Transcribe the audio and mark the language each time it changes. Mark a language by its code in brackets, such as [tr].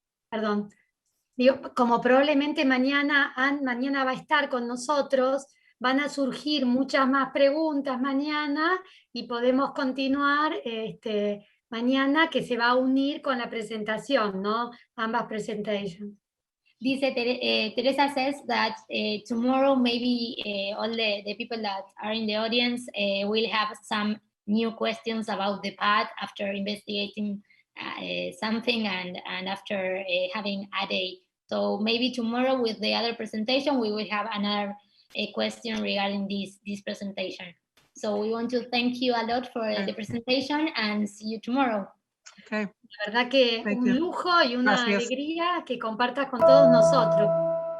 [es] Perdón. Digo, como probablemente mañana va a estar con nosotros, van a surgir muchas más preguntas mañana y podemos continuar mañana, que se va a unir con la presentación, ¿no? Ambas presentations. Dice, [en] Teresa says that tomorrow maybe all the people that are in the audience will have some new questions about the path after investigating something and after having a day. So maybe tomorrow with the other presentation we will have another question regarding this presentation. So we want to thank you a lot for the presentation and see you tomorrow. [es] Okay. La verdad que un lujo y una alegría que compartas con todos nosotros.